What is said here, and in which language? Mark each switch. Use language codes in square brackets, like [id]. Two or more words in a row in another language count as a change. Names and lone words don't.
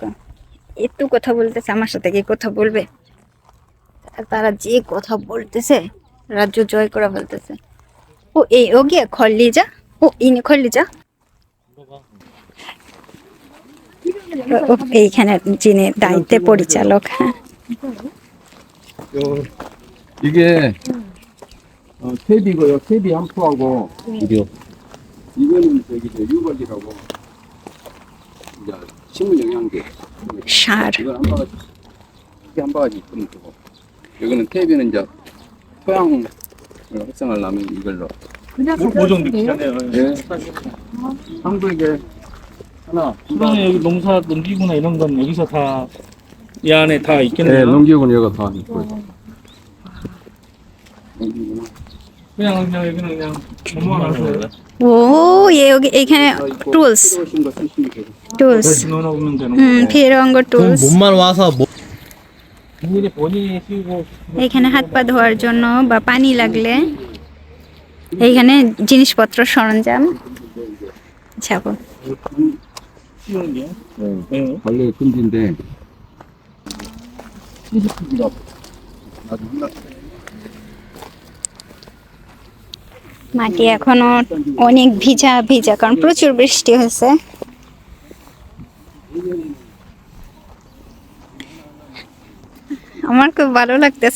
[bn] একটু কথা বলতেছে আমার সাথে, কি কথা বলবে? তারা যে কথা বলতেছে, রাজ্য জয় করা বলতেছে। ও ও গিয়া খল্লি যা, ও ইনি খল্লি যা। এইখানে যিনি দায়িত্বে পরিচালক। হ্যাঁ, [ko] 이게 퇴비고요. 퇴비 암푸하고 이려 이거는 유벌리라고 이제 식물 영양제. [bn] সার। [ko] 이건 한 바가지, 이게 한 바가지 있으면 되고, 여기는 퇴비는 이제 토양을 활성화하려면 이걸로. 뭐 정도 기간에요? 예. 상도 이게 하나. 그러면 여기 농사 농기구나 이런 건 여기서 다 이 안에 다 네, 있겠네요. 농기구는 여기가 다 있고. 농기구나. 그냥 여기는 그냥 넘어가서 오, 예, 여기 [bn] এইখানে টুলস, [ko] 필요하신 거 쓰시면 되고. [bn] টুলস, [ko] 넣어놓으면 되는 필요한 거 টুলস। 몸만 와서 뭐 본인이 본인이 키우고 [bn] এখানে হাত পা ধোয়ার জন্য বা পানি লাগলে এইখানে জিনিসপত্র সরঞ্জাম যাব। [ko] 키우는 게. 네. 원래 금지인데. [bn] মাটি এখনো অনেক ভিজা ভিজা, কারণ প্রচুর বৃষ্টি হয়েছে। আমার খুব ভালো লাগতেছে।